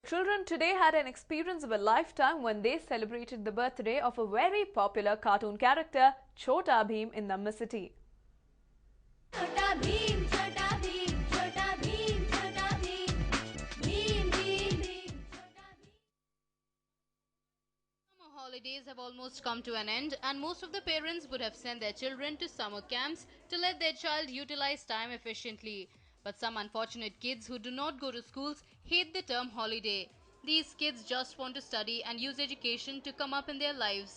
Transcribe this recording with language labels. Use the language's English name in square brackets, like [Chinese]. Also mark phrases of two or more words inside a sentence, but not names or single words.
[English] Children today had an experience of a lifetime when they celebrated the birthday of a very popular cartoon character, Chhota Bheem, in Namma city. Chhota Bheem, Chhota Bheem, Chhota Bheem, Chhota Bheem, Bheem, Bheem, Bheem, Chhota Bheem. Summer holidays have almost come to an end, and most of the parents would have sent their children to summer camps to let their child utilize time efficiently. But some unfortunate kids who do not go to schools hate the term holiday. These kids just want to study and use education to come up in their lives.